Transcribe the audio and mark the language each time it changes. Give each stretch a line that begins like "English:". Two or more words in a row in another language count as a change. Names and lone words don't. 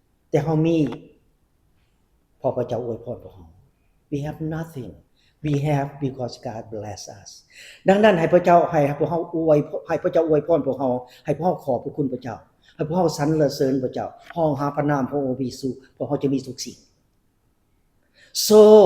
Lao: ແຕ່ເຮົາມີ ເພາະພະເຈົ້າອວຍພອນພວກເຮົາ
English: We have nothing. We have because God bless us.
Lao: ດັ່ງນັ້ນໃຫ້ພະເຈົ້າ ໃຫ້ພວກເຮົາອວຍ ໃຫ້ພະເຈົ້າອວຍພອນພວກເຮົາ ໃຫ້ພວກເຮົາຂໍພະระເຈົ້າ ໃຫ້ພວກເຮົາສັນເສລິນພະເຈົ້າ ຮ້ອງຫາພະນາມຂອງອົງພະເຢາ ພວກເຮົາຈະມີທຸກສິ່ງ So,